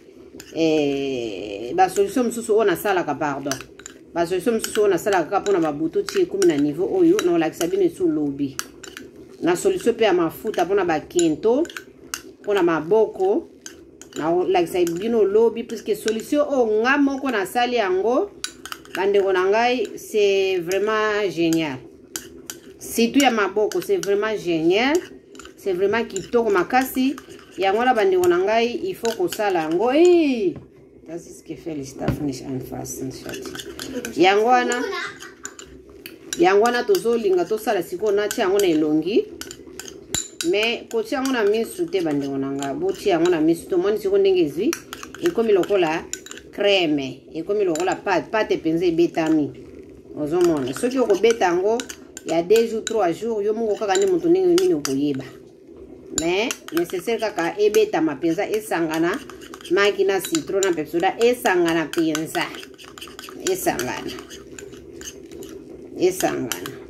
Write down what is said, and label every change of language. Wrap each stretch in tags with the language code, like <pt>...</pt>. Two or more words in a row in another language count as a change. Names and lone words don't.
<ln>ba solution mosusu o nasalaka pardon ba solution mosusu o nasalaka kaka mpona babuto tie ekumi na niveau oyo na olakisa bino esu lobi na solution pe ya mafuta mpona bakento mpona maboko na olakisa bino lobi puisque solution o nga moko nasali yango bandeko na ngai</ln> <fr>c'est vraiment génial.</fr> <ln>Surtout ya maboko</ln> <fr>c'est vraiment génial, c'est vraiment</fr> <ln>kitoko makasi yango na bandeko na ngai</ln> <fr>il faut</fr> <ln>kosala yango</ln> <de>das ist gefährlich darf nicht anfassen</de> <ln>yango wana tozolinga tosala siko na tia yango na elongi mais kotia yango na misu te bandeko na ngai botia yango na misu to moni siko ndenge ezwi ekomi lokola crème ekomi lokola pâte penza ebetami ozomona soki okobeta yango ya 2 jours 3 jours yo moko kaka ne mutu ndenge nini okoyeba</ln> <fr>mais nécessaire</fr> <ln>kaka ebetama penza esangana maki na citron na pepsoda esangana penza esangana</ln>